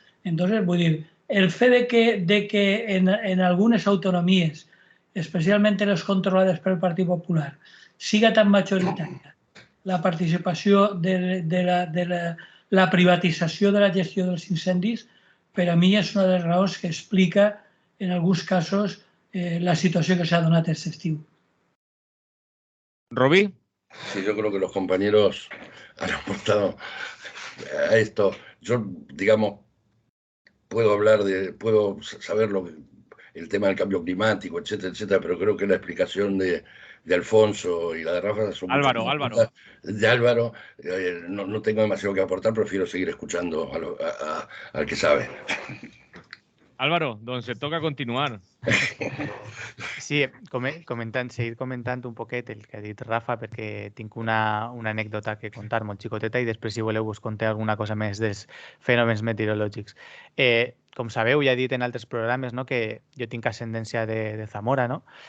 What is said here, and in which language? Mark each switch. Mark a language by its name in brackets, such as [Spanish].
[Catalan] Entonces, vull dir, el fet de que en algunes autonomies, especialment en les controlades pel Partit Popular, siga tan majoritària la participació de la privatització de la gestió dels incendis, per a mi és una de les raons que explica, en alguns casos, la situació que s'ha donat aquest estiu. ¿Roby? [Spanish] Sí, yo creo que los compañeros han aportado a esto. Yo, digamos, puedo saber el tema del cambio climático, etcétera, etcétera, pero creo que la explicación de Alfonso y la de Rafa son Álvaro. De Álvaro, no tengo demasiado que aportar, prefiero seguir escuchando al que sabe. [Catalan] Álvaro, doncs et toca continuar. Sí, seguir comentant un poquet el que ha dit Rafa, perquè tinc una anècdota que contar molt xicoteta i després, si voleu, us conté alguna cosa més dels fenòmens meteorològics. Com sabeu, ja he dit en altres programes, no, que jo tinc ascendència de Zamora, no?